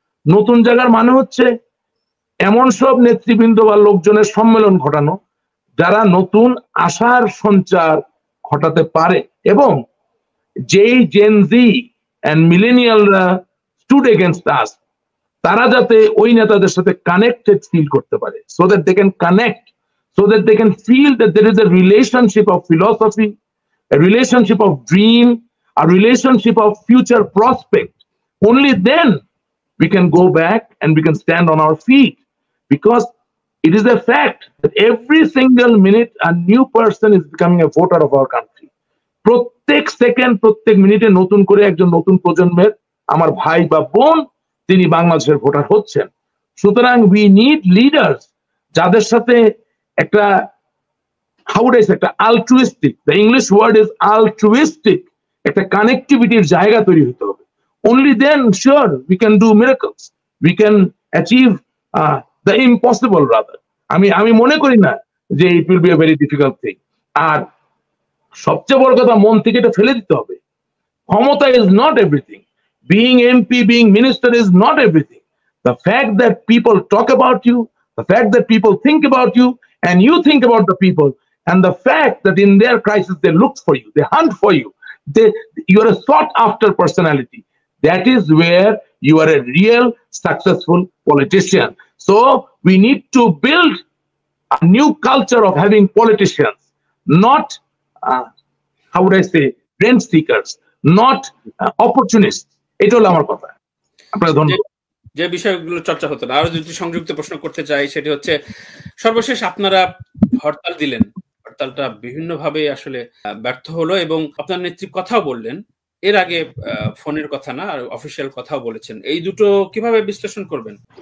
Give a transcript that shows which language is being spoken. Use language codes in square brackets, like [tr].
[bn] নতুন জায়গার মানে হচ্ছে এমন সব নেতৃবৃন্দ বা লোকজনের সম্মেলন ঘটানো যারা নতুন আশার সঞ্চার ঘটাতে পারে, [en] এবং যেই Gen Z and মিলেনিয়ালরা স্টুড এগেইনস্ট আস [bn] তারা যাতে ওই নেতাদের সাথে কানেক্টেড ফিল করতে পারে, [en] So that they can connect, so that they can feel that there is a relationship of philosophy, a relationship of dream, a relationship of future prospect. Only then we can go back and we can stand on our feet, because it is a fact that every single minute a new person is becoming a voter of our country. [bn] প্রত্যেক second প্রত্যেক মিনিটে নতুন করে একজন নতুন প্রজন্মের আমার ভাই বা বোন তিনি বাংলাদেশের ভোটার হচ্ছেন। [en] সুতরাং we need leaders [bn] যাদের সাথে একটা [en] how would I say একটা altruistic, the English word is altruistic, [bn] একটা কানেক্টিভিটির জায়গা তৈরি হতে হবে। [en] Only then sure we can do miracles, we can achieve the impossible rather. [bn] আমি মনে করি না যে [en] it will be a very difficult thing। [bn] আর সবচেয়ে বড় কথা মন থেকে এটা ফেলে দিতে হবে, ক্ষমতা [en] is not everything, being MP, being minister is not everything. The fact that people talk about you, the fact that people think about you and you think about the people, and the fact that in their crisis they look for you, they hunt for you, you are a sought after personality, that is where you are a real successful politician. So we need to build a new culture of having politicians, not how would I say rent seekers, not opportunists. [bn] এটা হলো আমার কথা। আপনাকে ধন্যবাদ। যে বিষয়গুলো চর্চা হতো না, আরো দুটি সংযুক্ত প্রশ্ন করতে চাই, সেটি হচ্ছে সর্বশেষ আপনারা হরতাল দিলেন, হরতালটা বিভিন্নভাবে আসলে ব্যর্থ হলো এবং আপনার নেত্রী কথাও বললেন, এর আগে ফোনের কথা না আর অফিসিয়াল কথাও বলেছেন, এই দুটো কিভাবে বিশ্লেষণ করবেন?